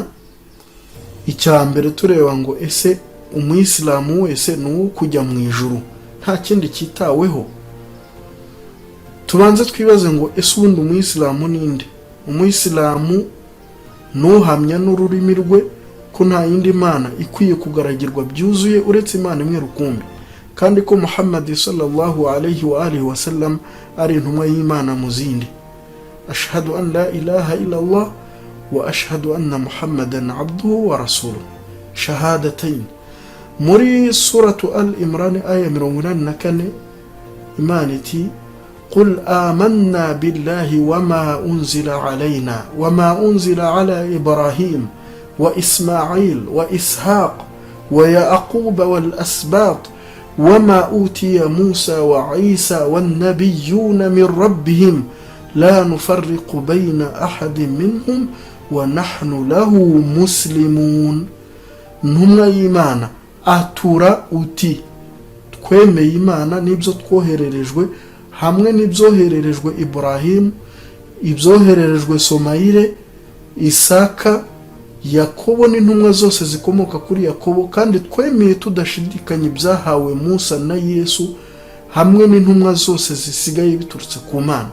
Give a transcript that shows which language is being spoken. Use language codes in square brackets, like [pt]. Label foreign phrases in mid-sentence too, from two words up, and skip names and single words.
[rw] Icya mbere tureba ngo ese umuyisilamu wese n'uwo kujya mu ijuru nta kindi cyitaweho? Tubanze twibaze ngo ese ubundi umuyisilamu ninde? Umuyisilamu n'uhamya n'ururimi rwe ko nta yindi mana ikwiye kugaragirwa byuzuye uretse Imana imwe rukumbi, kandi ko Muhammad [ar] صلى الله عليه وعلى آله وسلم [rw] ari intumwa y'Imana mu zindi. [ar] أشهد أن لا إله إلا الله وأشهد أن محمدا عبده ورسوله شهادتين. [rw] Muri suratu Al-Imran aya 84 Imana iti [ar] قل آمنا بالله وما أنزل علينا وما أنزل على إبراهيم وإسماعيل وإسحاق ويعقوب والأسباط وما أوتي موسى وعيسى والنبيون من ربهم لا نفرق بين أحد منهم ونحن له مسلمون. نمنا إيمانا أتورا أوتي [rw] twemeye Imana n'ibyo twohererejwe, hamwe n'ibyohererejwe Ibrahim, ibyohererejwe Somayire, Isaka, Yakobo n'intumwa zose zikomoka kuri Yakobo, kandi twemeye tudashidikanya ibyahawe Musa na Yesu hamwe n'intumwa zose zisigaye biturutse ku Mana.